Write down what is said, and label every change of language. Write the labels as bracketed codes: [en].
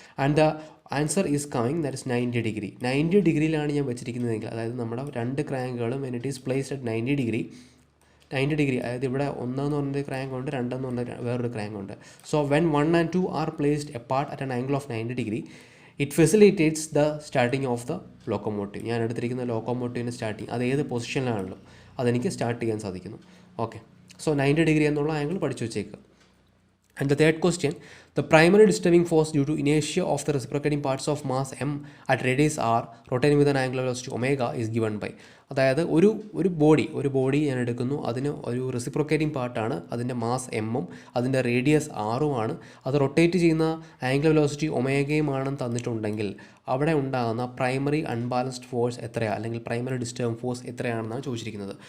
[en] And the answer is coming, that is 90 degree. [ml] 90 ഡിഗ്രിയിലാണ് ഞാൻ വെച്ചിരിക്കുന്നതെങ്കിൽ, അതായത് നമ്മുടെ 2 ക്രാങ്കുകളും [en] when it is placed at 90 degree, [ml] അതായത് ഇവിടെ 1 എന്ന് പറഞ്ഞൊരു ക്രാങ്ക് ഉണ്ട്, 2 എന്ന് പറഞ്ഞ വേറൊരു ക്രാങ്ക് ഉണ്ട്. [en] So when 1 and 2 are placed apart at an angle of 90 degree, it facilitates the starting of the locomotive. [ml] ഞാൻ എടുത്തിരിക്കുന്ന ലോക്കോമോട്ടീവിൻ്റെ സ്റ്റാർട്ടിങ് അത് ഏത് പൊസിഷനിലാണല്ലോ അതെനിക്ക് സ്റ്റാർട്ട് ചെയ്യാൻ സാധിക്കുന്നു. ഓക്കെ, സോ 90 ഡിഗ്രി എന്നുള്ള ആംഗിൾ പഠിച്ചു വെച്ചേക്കുക. [en] And the third question, the primary disturbing force due to inertia of the reciprocating parts of mass m at radius r rotating with an angular velocity omega is given by. [ml] അതായത് ഒരു body ഞാൻ എടുക്കുന്നു, അതിന് ഒരു reciprocating പാർട്ടാണ്, അതിൻ്റെ mass എമ്മും അതിൻ്റെ റേഡിയസ് ആറുമാണ്, അത് റൊട്ടേറ്റ് ചെയ്യുന്ന ആംഗുലർ വെലോസിറ്റി ഒമേഗയുമാണെന്ന് തന്നിട്ടുണ്ടെങ്കിൽ അവിടെ ഉണ്ടാകുന്ന പ്രൈമറി അൺബാലൻസ്ഡ് ഫോഴ്സ് എത്രയാണ്, അല്ലെങ്കിൽ പ്രൈമറി ഡിസ്റ്റർബിംഗ് ഫോഴ്സ് എത്രയാണെന്നാണ് ചോദിച്ചിരിക്കുന്നത്.